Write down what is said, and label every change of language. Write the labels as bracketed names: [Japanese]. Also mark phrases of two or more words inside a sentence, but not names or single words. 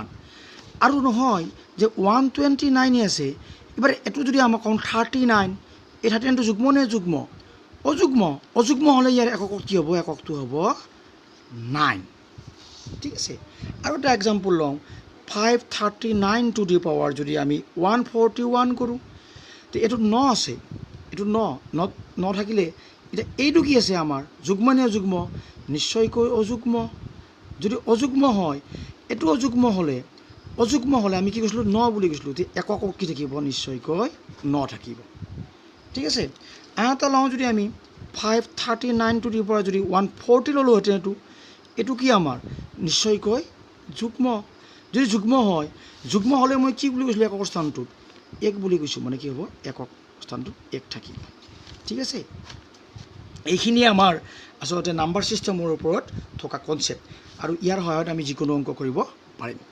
[Assamese] আৰু নহয় যে 129 আছে, এবাৰ এইটো যদি আমাক কওঁ 39, এই 39টো যুগ্ম নে যুগ্ম, অযুগ্ম হ'লে ইয়াৰ এককক কি হ'ব, এককটো হ'ব 9। ঠিক আছে। আৰু এটা এক্সাম্পল লওঁ 539 [English] to the power [Assamese] যদি আমি 141 কৰোঁ, তো এইটোত 9 আছে, এইটো 9 থাকিলে এতিয়া এইটো কি আছে আমাৰ যুগ্ম নে অযুগ্ম, নিশ্চয়কৈ অযুগ্ম। যদি অযুগ্ম হয়, এইটো অযুগ্ম হ'লে আমি কি কৈছিলোঁ 9 বুলি কৈছিলোঁ, যে একক কি থাকিব নিশ্চয়কৈ 9 থাকিব। ঠিক আছে। আন এটা লওঁ যদি আমি 539 [English] to the power [Assamese] যদি 140 ল'লোহেঁতেন, এইটো কি আমাৰ নিশ্চয়কৈ যুগ্ম। যদি যুগ্ম হ'লে মই কি বুলি কৈছিলোঁ একক স্থানটোত 1 বুলি কৈছোঁ, মানে কি হ'ব একক স্থানটোত 1 থাকিব। ঠিক আছে। এইখিনিয়ে আমাৰ আচলতে নাম্বাৰ ছিষ্টেমৰ ওপৰত থকা কনচেপ্ট, আৰু ইয়াৰ সহায়ত আমি যিকোনো অংক কৰিব পাৰিম।